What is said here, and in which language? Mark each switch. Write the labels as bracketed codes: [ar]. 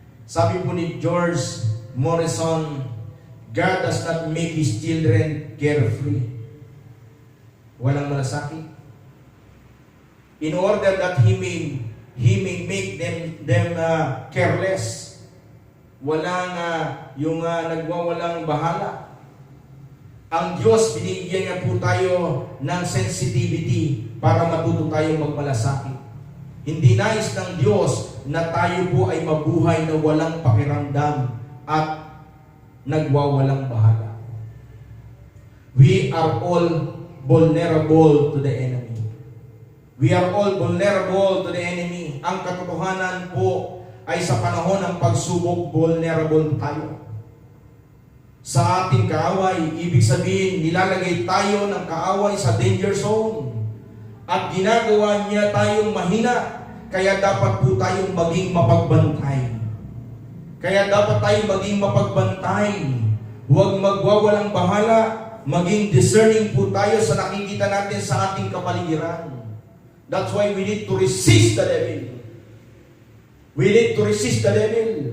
[tl] Sabi po ni George Morrison, [en] God does not make His children carefree. [tl] Walang malasakit. [en] In order that He may make them careless. [tl] Walang yung nagwawalang bahala. Ang Diyos, binigyan niya po tayo ng sensitivity para matuto tayong magmalasakit. Hindi nais ng Diyos na tayo po ay mabuhay na walang pakiramdam at nagwawalang bahala. [en] We are all vulnerable to the enemy. We are all vulnerable to the enemy. [tl] Ang katotohanan po ay sa panahon ng pagsubok, vulnerable tayo. Sa ating kaaway, ibig sabihin, nilalagay tayo ng kaaway sa danger zone. At ginagawa niya tayong mahina. Kaya dapat po tayong maging mapagbantay. Kaya dapat tayong maging mapagbantay. Huwag magwawalang bahala. Maging discerning po tayo sa nakikita natin sa ating kapaligiran. [en] That's why we need to resist the devil. We need to resist the devil.